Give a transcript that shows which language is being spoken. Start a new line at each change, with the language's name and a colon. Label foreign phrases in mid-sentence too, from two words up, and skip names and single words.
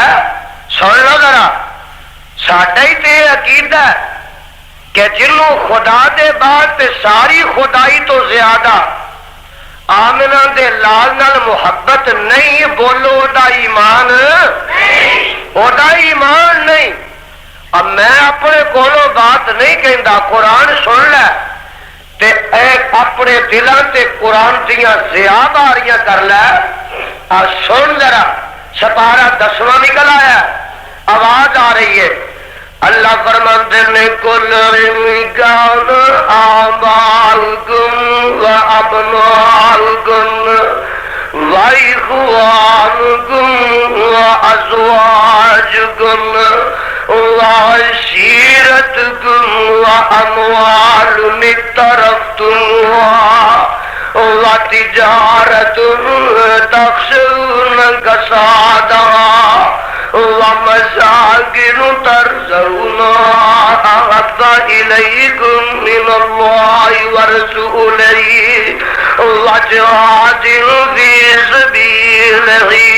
Punjabi: سن لو ذرا ساڈا ہی تے عقیدہ ہے کہ جنوں خدا دے بعد تے ساری خدائی تو زیادہ آمنہ دے لال نال محبت نہیں. بولو دا ایمان او دا ایمان نہیں. اب میں اپنے کولوں بات نہیں کہندا, قرآن سن لے تے اپنے دلاں تے قرآن دیاں ضیا باریاں کر لے. سن ذرا سپارہ 10واں نکل آیا, آواز آ رہی ہے. اللہ فرماتے نے
Arabic: کل کان آباؤکم و ابناؤکم و اخوانکم و ازواجکم وعشيرتكم وأموال اقترفتموها وتجارة تخشون كسادها ومساكن ترضونها أحب إليكم من الله ورسوله وجهاد في سبيله